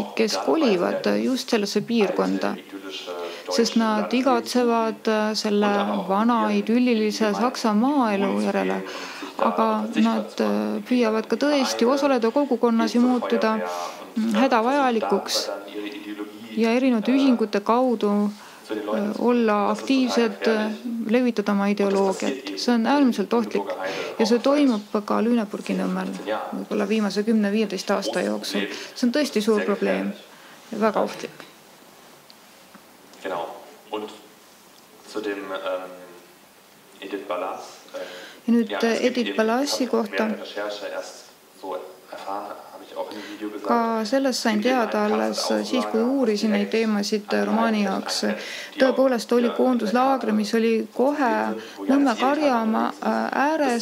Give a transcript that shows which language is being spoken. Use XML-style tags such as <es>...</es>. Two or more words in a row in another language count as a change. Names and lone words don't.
<et>kes kolivad just sellesse piirkonda, sest nad igatsevad selle vana idüllilise Saksa maaelu järele, aga nad püüavad ka tõesti osaleda kogukonnas ja muutuda hädavajalikuks ja erinevate ühingute kaudu olla aktiivsed, levitada oma ideoloogiat. See on äärmiselt ohtlik ja see toimub ka Lüneburgi Nõmmel võib-olla viimase 10-15 aasta jooksul. See on tõesti suur probleem ja väga ohtlik.</et> <de>Genau. Und zu dem Edith Ballas.</de> <et>Ja nüüd Edith Ballasi kohta. Ka sellest sain teada alles siis, kui uurisin neid teemasid romaani jaoks. Tõepoolest oli koonduslaagri, mis oli kohe Nõmme Karjamaa ääres.</et>